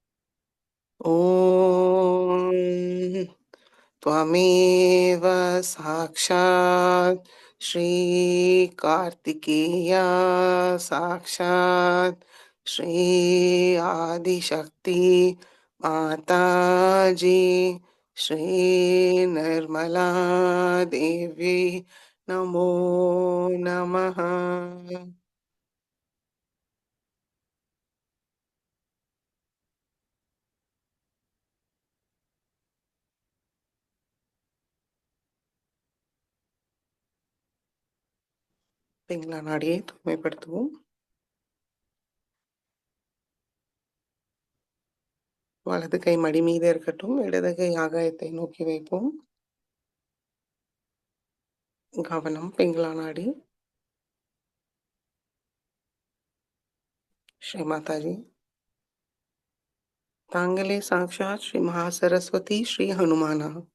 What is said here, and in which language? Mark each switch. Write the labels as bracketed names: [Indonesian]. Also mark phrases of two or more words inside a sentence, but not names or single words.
[Sanskrit] ॐ त्वमेव साक्षात् श्रीकार्तिकेया साक्षात् श्री आदिशक्ति माताजी श्री निर्मला देवी नमो नमः। [Tamil] பிங்களா நாடியை தூய்மைப்படுத்துவோம். வலது கை மடி மீது இருக்கட்டும். இடது கை ஆகாயத்தை நோக்கி வைப்போம். கவனம் பிங்களா நாடி. श्री माता जी। தாங்களே சாக்ஷாத் ஸ்ரீ மகா சரஸ்வதி ஸ்ரீ ஹனுமானா.